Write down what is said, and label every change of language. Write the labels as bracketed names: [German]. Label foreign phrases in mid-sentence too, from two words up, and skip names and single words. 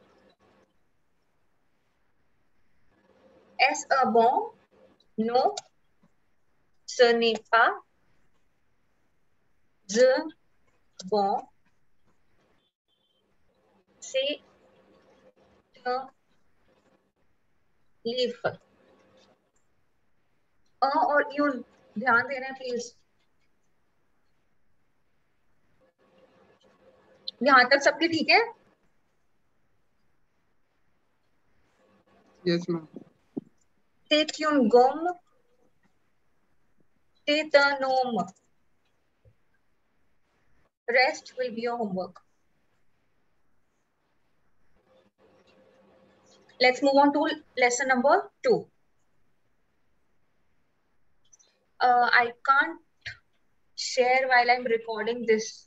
[French] Est-ce un bon? Non. Ce n'est pas un bon. C'est un livre. [Hindi] और यू ध्यान देना है प्लीज. यहाँ तक सबके ठीक है? [English] Yes, ma'am. [French] C'est une gomme. C'est un homme. [English] Rest will be your homework. Let's move on to lesson number 2. I can't share while I'm recording this.